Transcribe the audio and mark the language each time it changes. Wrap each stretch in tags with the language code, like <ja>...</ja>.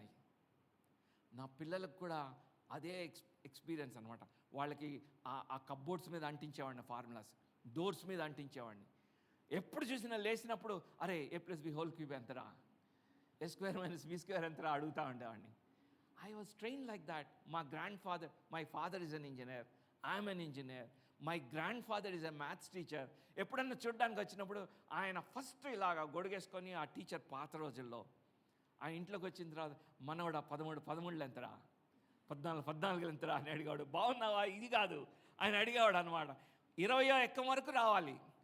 <te>అవి నా పిల్లలకు కూడా అదే ఎక్స్పీరియన్స్ అనమాట. వాళ్ళకి ఆ కప్బోర్డ్స్ మీద అంటించేవాడిని ఫార్ములాస్, డోర్స్ మీద అంటించేవాడిని. ఎప్పుడు చూసినా లేచినప్పుడు అరే A+B హోల్ క్యూబ్ ఎంతరా, A² - B² ఎంతరా అడుగుతూ ఉండేవాడిని.</te> <en>I was trained like that. My father is an engineer. I am an engineer. My grandfather is a maths teacher.</en> <te>ఎప్పుడన్నా చూడడానికి వచ్చినప్పుడు ఆయన ఫస్ట్ ఇలాగా గొడుగేసుకొని, ఆ టీచర్ పాత రోజుల్లో ఆ ఇంట్లోకి వచ్చిన తర్వాత మనవడా 13 ఎంతరా, 14 ఎంతరా అని అడిగాడు. బాగున్నావా? ఇది కాదు ఆయన అడిగేవాడు అనమాట. 20 ఎక్కం వరకు రావాలి.</te>